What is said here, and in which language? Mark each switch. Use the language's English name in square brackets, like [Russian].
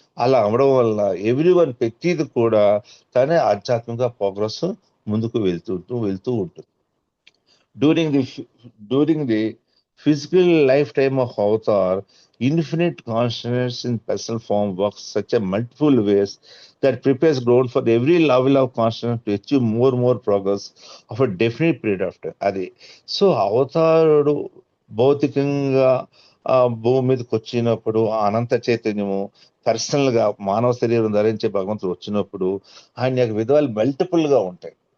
[Telugu] అలా అవడం వల్ల ఎవ్రీవన్ ప్రతిది కూడా తనే ఆధ్యాత్మిక ప్రోగ్రెస్ ముందుకు వెళ్తూ ఉంటుంది. [English] During the physical lifetime of Avatar, infinite consciousness in personal form works such a multiple ways that prepares ground for every level of consciousness to achieve more progress of a definite period of time. [Telugu] అది so అవతారుడు భౌతికంగా భూమి మీదకి వచ్చినప్పుడు అనంత చైతన్యము personal గా మానవ శరీరం ధరించే భగవంతుడు వచ్చినప్పుడు ఆయన యొక్క విధాలు మల్టిపుల్ గా ఉంటాయి.